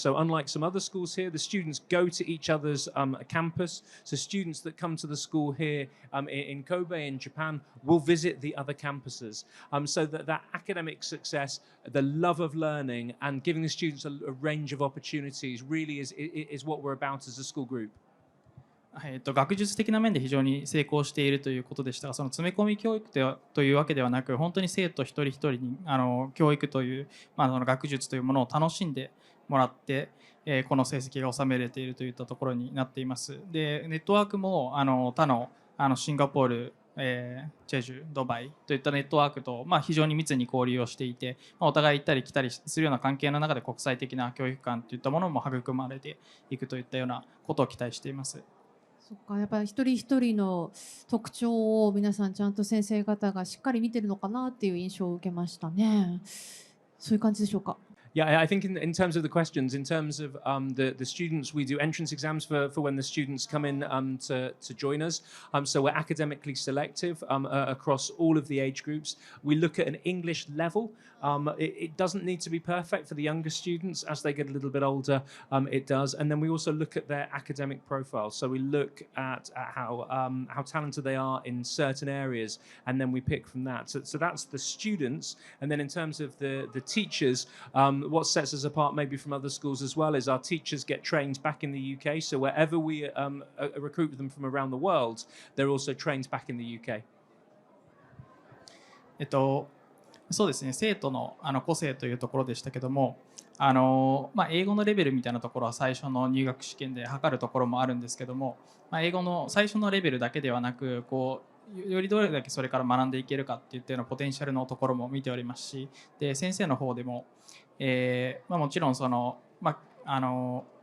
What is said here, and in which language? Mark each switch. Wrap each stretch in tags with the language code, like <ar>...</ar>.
<en>So unlike some other schools here, the students go to each other's campus. So students that come to the school here in Kobe in Japan will visit the other campuses. So that academic success, the love of learning and giving the students a range of opportunities really is what we're about as a school group.</en> <ja>学術的な面で非常に成功しているということでしたが、その詰め込み教育というわけではなく、本当に生徒一人一人に教育という、その学術というものを楽しんでもらって、この成績が収めれているといったところになっています。で、ネットワークも他のシンガポール、チェジュ、ドバイといったネットワークと、非常に密に交流をしていて、お互い行ったり来たりするような関係の中で国際的な教育観といったものも育まれていくといったようなことを期待しています。そっか、やっぱり一人一人の特徴を皆さんちゃんと先生方がしっかり見てるのかなっていう印象を受けましたね。そういう感じでしょうか。</ja> <en>Yeah, I think in terms of the questions, in terms of the students, we do entrance exams for when the students come in to join us. So we're academically selective across all of the age groups. We look at an English level. It doesn't need to be perfect for the younger students. As they get a little bit older, it does. And then we also look at their academic profile. So we look at how talented they are in certain areas, and then we pick from that. So that's the students. And then in terms of the teachers, what sets us apart maybe from other schools as well is our teachers get trained back in the UK. So wherever we recruit them from around the world, they're also trained back in the UK.</en> <ja>そうですね、生徒の個性というところでしたけども、英語のレベルみたいなところは最初の入学試験で測るところもあるんですけども、英語の最初のレベルだけではなく、よりどれだけそれから学んでいけるかっていったようなポテンシャルのところも見ておりますし、で先生の方でも、もちろんその、ナ</ja>